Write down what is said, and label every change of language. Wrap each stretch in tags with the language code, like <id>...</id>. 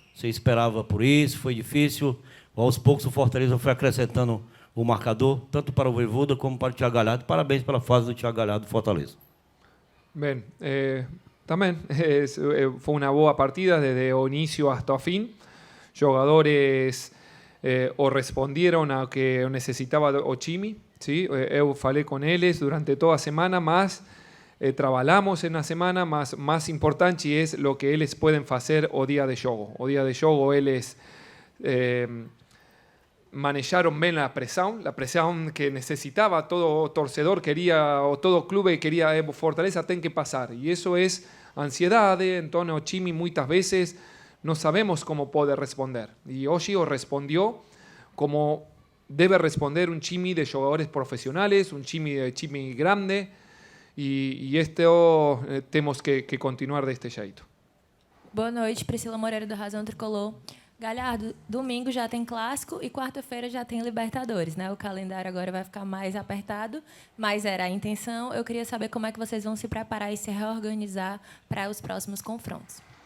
<pt>Você esperava por isso, foi difícil, aos poucos o Fortaleza foi acrescentando o marcador, tanto para o Vojvoda como para o Thiago Galhardo. Parabéns pela fase do Thiago Galhardo do Fortaleza. Bem, também foi uma boa partida desde o início hasta o fim.</pt> <es>Jogadores o respondieron a que necesitaba o time, ¿sí?</es> <pt>Eu falei com eles durante toda a semana, mas trabalhamos na semana, mas mais importante é o que eles podem fazer o dia de jogo. O dia de jogo eles</pt> <es>manejaron bien la presión que necesitaba todo torcedor quería, o todo clube quería,</es> <pt>Fortaleza tem que</pt> <es>pasar, y eso es ansiedade.</es> <pt>Então o time muitas vezes</pt> <es>no sabemos cómo puede responder, y hoy respondió como debe responder un time de jugadores profesionales, un time grande, y esto tenemos que continuar</es> <pt>deste jeito. Boa noite, Priscila Moreira do Razão Tricolor. Galhardo, domingo já tem clássico e quarta-feira já tem Libertadores, né? O calendário agora vai ficar mais apertado, mas era a intenção. Eu queria saber como é que vocês vão se preparar e se reorganizar para os próximos confrontos.</pt>